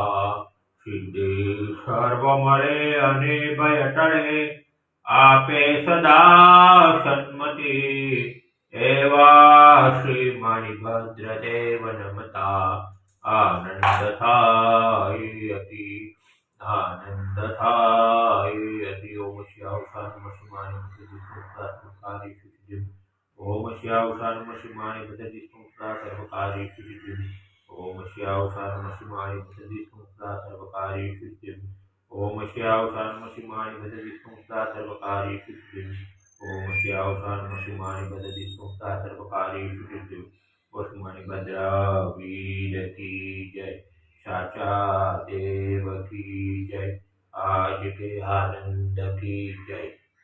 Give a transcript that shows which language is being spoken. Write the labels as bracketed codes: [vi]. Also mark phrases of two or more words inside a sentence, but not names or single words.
[gu] સિદ્ધિ સર્વ મળે અને ભય ટળે, આપે સદા સન્મતિ, એવા શ્રી મણિભદ્ર દેવ નમતા આનંદ થાય અતિ, આનંદ થાય અતિ। [sa] ओम श्याम शाम शिवाय सर्वकारी सिद्धि। ओम श्याम शाम शिवाय भजति संस्था सर्वकारी सिद्धिं। ओम श्याम शाम शिवाय भजति संस्था सर्वकारी सिद्धिं। ओम श्याम शाम शिवाय भजति संस्था सर्वकारी सिद्धिं। ओम श्याम शाम शिवाय भजति संस्था सर्वकारी सिद्धिं। [hi] मणिभद्रा वीर की जय, साचा देव की जय, आज के आनंद की जय।